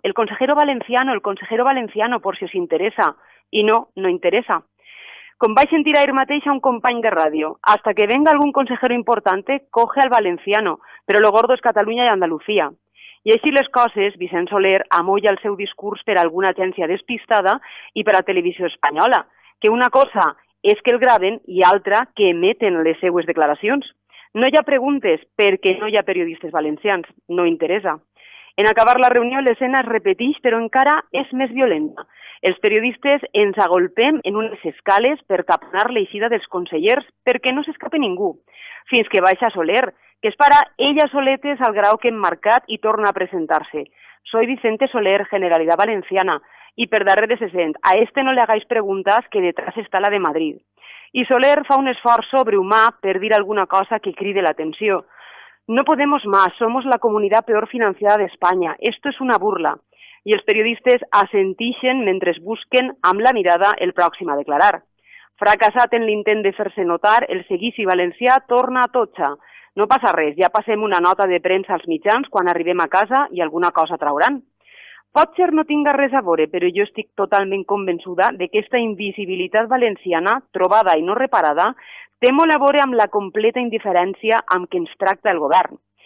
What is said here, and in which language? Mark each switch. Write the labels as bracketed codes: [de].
[es] El consejero valenciano, por si os interesa. [ca] I no interesa. Com vaig sentir ahir mateix a un company de ràdio, [es] hasta que venga algún consejero importante, coge al valenciano, [ca] però lo gordo és Catalunya i Andalucía. I així les coses, Vicent Soler amolla el seu discurs per a alguna agència despistada i per a Televisió Espanyola, que una cosa és que el graven i altra que emeten les seues declaracions. No hi ha preguntes perquè no hi ha periodistes valencians, no interessa. En acabar la reunió l'escena es repeteix però encara és més violenta. Els periodistes ens agolpem en unes escales per capanar l'eixida dels consellers perquè no s'escape ningú, fins que baixa Soler, que es para ella soletes al grau que hem marcat i torna a presentar-se. [es] Soy Vicente Soler, Generalidad Valenciana, y [ca] per darrere se sent, [es] a este no le hagáis preguntas que detrás está la de Madrid. [ca] I Soler fa un esforç sobrehumà per dir alguna cosa que cride l'atenció. [es] No podemos más, somos la comunidad peor financiada de España, esto es una burla. [ca] I els periodistes assentixen mentre busquen amb la mirada el pròxim a declarar. Fracassat en l'intent de fer-se notar, el seguici valencià torna a Totxa. No passa res, ja passem una nota de premsa als mitjans quan arribem a casa i alguna cosa trauran. Potser no tinga res a veure, però jo estic totalment convençuda de que aquesta invisibilitat valenciana, trobada i no reparada, té molt a veure amb la completa indiferència amb què ens tracta el govern.